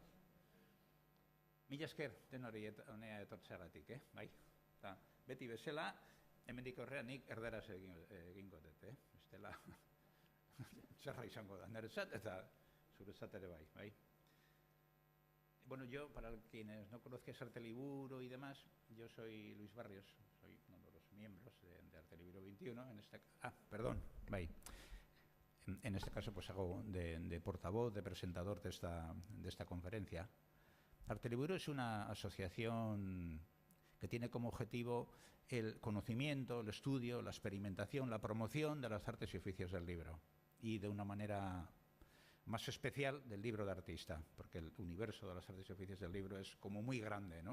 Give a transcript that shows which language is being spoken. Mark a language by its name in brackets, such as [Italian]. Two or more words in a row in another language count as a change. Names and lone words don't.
[Basque] Mila esker denori honea etortzeagatik, bai. Eta beti bezala, hemendik aurrera nik erdaraz egingo dut, bestela zerra izango da niretzat eta zuretzat ere bai. [Spanish] Bueno, yo, para quienes no conozcáis Arteliburu y demás, yo soy Luis Barrios, soy uno de los miembros de Arteliburu 21. En este caso, pues hago de portavoz, de presentador de esta conferencia. Arteliburu es una asociación que tiene como objetivo el conocimiento, el estudio, la experimentación, la promoción de las artes y oficios del libro, y de una manera más especial del libro de artista, porque el universo de las artes y oficios del libro es como muy grande, ¿no?